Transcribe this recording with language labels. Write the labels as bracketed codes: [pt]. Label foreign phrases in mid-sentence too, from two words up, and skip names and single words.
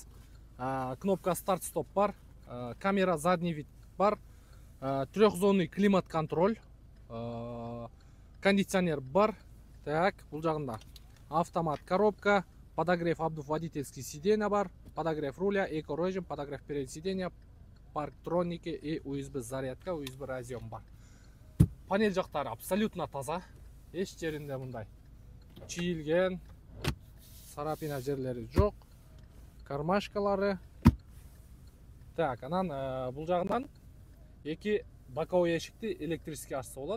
[ru] Кнопка старт-стоп бар. Камера задний вид бар. Трехзонный климат контроль. Кондиционер бар. Так, [ky] бул жагында [ru] автомат коробка, подогрев обдув водительский сиденья бар, подогрев руля, эко-режим, подогрев перед сиденья, парктроники и USB зарядка, USB разъем бар. [ky] Панель жактары абсолютно таза. Эч жеринде мындай чийилген, сарапина жерлери жок. Кармашкалары. Так, анан бул жагынан эки боковой эшикти электрический ачса болот.